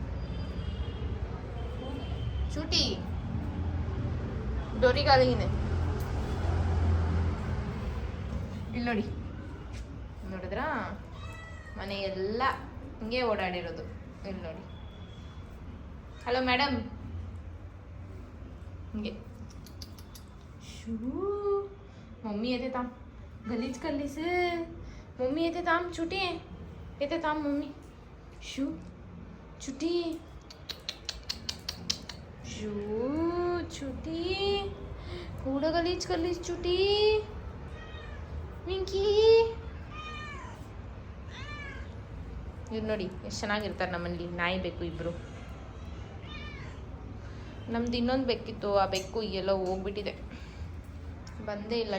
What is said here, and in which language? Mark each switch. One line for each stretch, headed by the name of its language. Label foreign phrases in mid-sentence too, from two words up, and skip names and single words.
Kannada: ಚೂಟಿ ಡೋರಿಗಾಲಿನೇ ಇಲ್ಲಿ ನೋಡಿ. ನೋಡಿದ್ರಾ, ಮನೆ ಎಲ್ಲ ಹಿಂಗೆ ಓಡಾಡಿರೋದು. ಇಲ್ಲಿ ನೋಡಿ. ಹಲೋ ಮೇಡಮ್. ಹಿಂಗೆ ಶೂ.
Marathi: मम्मी येते थांब, गलीज करलीस. मम्मी येते थांब, छुटी येते थांब मम्मी. शू छुटी शू छुटी, ಕೂಡ ಗಲೀಜ್ करलीस छुटी.
Kannada: ಮಿಂಕಿ ಇವ್ರು ನೋಡಿ ಎಷ್ಟು ಚೆನ್ನಾಗಿರ್ತಾರೆ ನಮ್ಮಲ್ಲಿ. ನಾಯಿ ಬೇಕು ಇಬ್ರು. ನಮ್ದು ಇನ್ನೊಂದು ಬೆಕ್ಕಿತ್ತು, ಆ ಬೆಕ್ಕು ಎಲ್ಲೋ ಹೋಗ್ಬಿಟ್ಟಿದೆ, ಬಂದೇ ಇಲ್ಲ.